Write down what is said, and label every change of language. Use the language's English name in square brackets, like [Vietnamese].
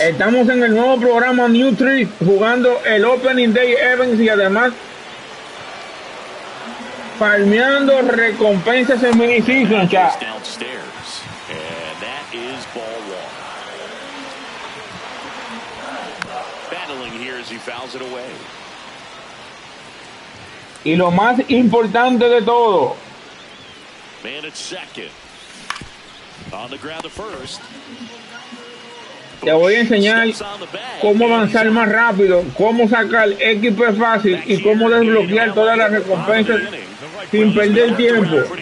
[Spanish] Estamos en el nuevo programa New Tree jugando el Opening Day Events y además farmeando recompensas en mini season, chat. [English] Downstairs, and that is ball one. Battling here as he fouls it away. [Spanish] Y lo más importante de todo, [English] man at second. On the ground to first. [Spanish] Te voy a enseñar cómo avanzar más rápido, cómo sacar XP fácil y cómo desbloquear todas las recompensas sin perder tiempo.